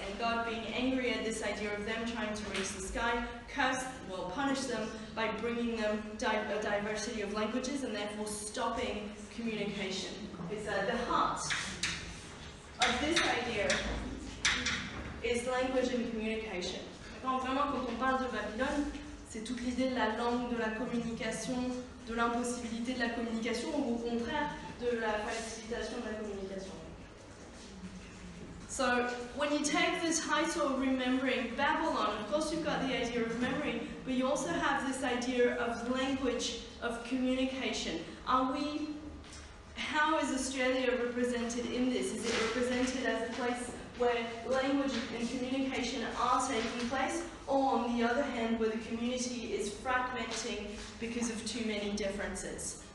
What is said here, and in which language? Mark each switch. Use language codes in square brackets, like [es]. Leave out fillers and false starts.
[en] And God, being angry at this idea of them trying to reach the sky, punished them by bringing them a diversity of languages and therefore stopping communication. It's the heart of this idea is language and communication. [fr] Vraiment, quand on parle de Babylone, c'est toute l'idée de la langue, de la communication, de l'impossibilité de la communication, ou au contraire, de la facilitation de la communication. [en] So, when you take the title Remembering Babylon, of course you've got the idea of memory, but you also have this idea of language, of communication. How is Australia represented in this? Is it represented as a place where language and communication are taking place, or on the other hand, where the community is fragmenting because of too many differences?